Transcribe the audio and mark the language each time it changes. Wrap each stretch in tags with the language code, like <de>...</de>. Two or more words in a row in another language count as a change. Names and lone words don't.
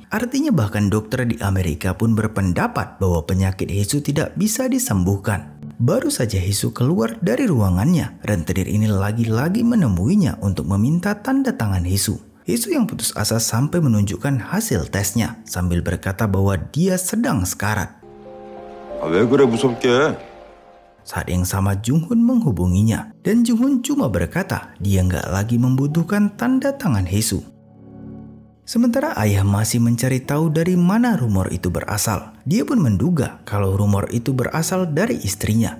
<id>Artinya bahkan dokter di Amerika pun berpendapat bahwa penyakit Hisu tidak bisa disembuhkan. Baru saja Hisu keluar dari ruangannya, rentenir ini lagi-lagi menemuinya untuk meminta tanda tangan Hisu. Hisu yang putus asa sampai menunjukkan hasil tesnya sambil berkata bahwa dia sedang sekarat.</id> <ko>왜 그래 무섭게?</ko> <id>Saat yang sama Jung-hun menghubunginya dan Jung-hun cuma berkata dia nggak lagi membutuhkan tanda tangan Hisu. Sementara ayah masih mencari tahu dari mana rumor itu berasal. Dia pun menduga kalau rumor itu berasal dari istrinya.</id>